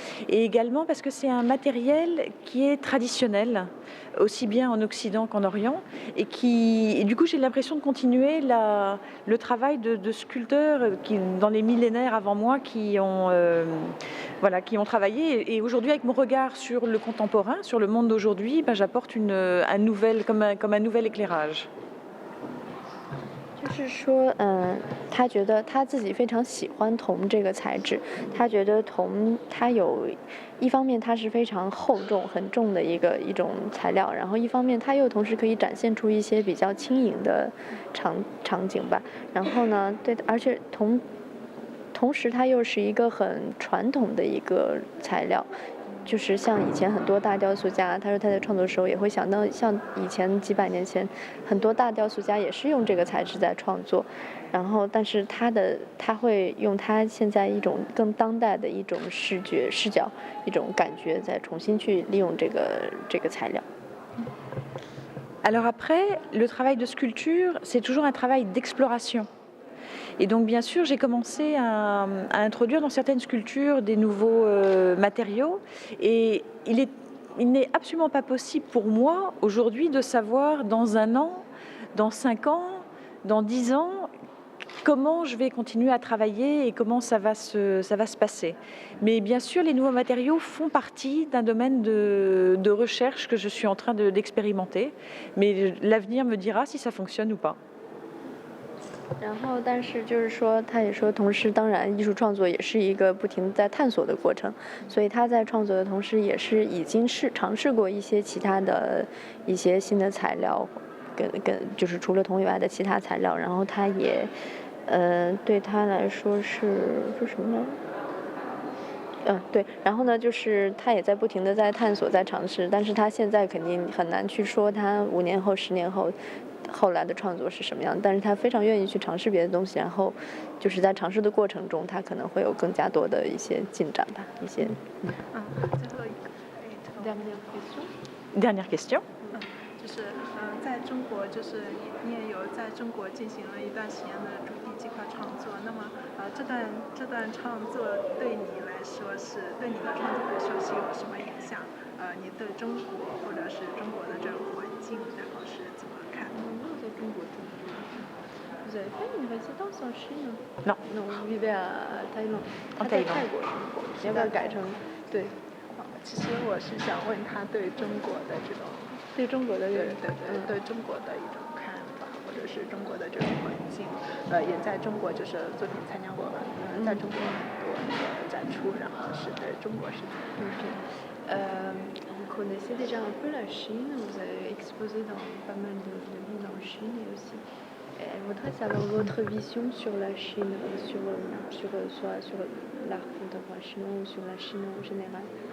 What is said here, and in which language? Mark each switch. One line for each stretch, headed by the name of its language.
French: et également parce que c'est un matériel qui est traditionnel, aussi bien en Occident qu'en Orient, et du coup j'ai l'impression de continuer le travail de sculpteurs qui, dans les millénaires avant moi, qui ont travaillé, et aujourd'hui avec mon regard sur le contemporain, sur le monde d'aujourd'hui, j'apporte un nouvel éclairage.
Chinese: 就是说，他觉得他自己非常喜欢铜这个材质，他觉得铜它有一方面它是非常厚重很重的一种材料，然后一方面它又同时可以展现出一些比较轻盈的场景吧。然后呢，对，而且同时它又是一个很传统的一个材料。就是像以前很多大雕塑家，他说他在创作的时候也会想到，像以前几百年前，很多大雕塑家也是用这个材质在创作，然后但是他会用他现在一种更当代的一种视角，一种感觉，再重新去利用这个材料。
French: Alors après, le travail de sculpture, c'est toujours un travail d'exploration. Et donc bien sûr, j'ai commencé à introduire dans certaines sculptures des nouveaux matériaux, et il n'est absolument pas possible pour moi aujourd'hui de savoir dans 1 an, dans 5 ans, dans 10 ans, comment je vais continuer à travailler et comment ça va se passer. Mais bien sûr, les nouveaux matériaux font partie d'un domaine de recherche que je suis en train d'expérimenter, mais l'avenir me dira si ça fonctionne ou pas.
Chinese: 然后，但是就是说，他也说，同时，当然，艺术创作也是一个不停在探索的过程，所以他在创作的同时，也是已经尝试过一些其他的一些新的材料，就是除了铜以外的其他材料，然后他也，对他来说是什么呢？对，然后呢，就是他也在不停的在探索，在尝试，但是他现在肯定很难去说他5年后、10年后来的创作是什么样，但是他非常愿意去尝试别的东西，然后就是在尝试的过程中，他可能会有更加多的一些进展吧，一些。最后一个
French: Dernière question.
Chinese: 就是在中国，就是你也有在中国进行了一段时间的主题计划创作，那么这段创作对你来说对你的创作来说是有什么影响？你对中国或者是中国的这种环境，然后是怎么看？
French: Vous avez fait une résidence en Chine? Non. Non, vous vivez à Thaïlande.
Chinese: 在泰国。你要不要改成对？其实我是想问他对中国的这种，对中国的对中国的一种看法，或者是中国的这种环境，也在中国就是作品参加过，在中国很多的展出，然后是对中国是怎么样？
French: Vous connaissez déjà un peu la Chine, vous avez exposé dans pas mal de villes en Chine et aussi. Elle voudrait savoir votre vision sur la Chine, sur l'art contemporain chinois ou sur la Chine en général.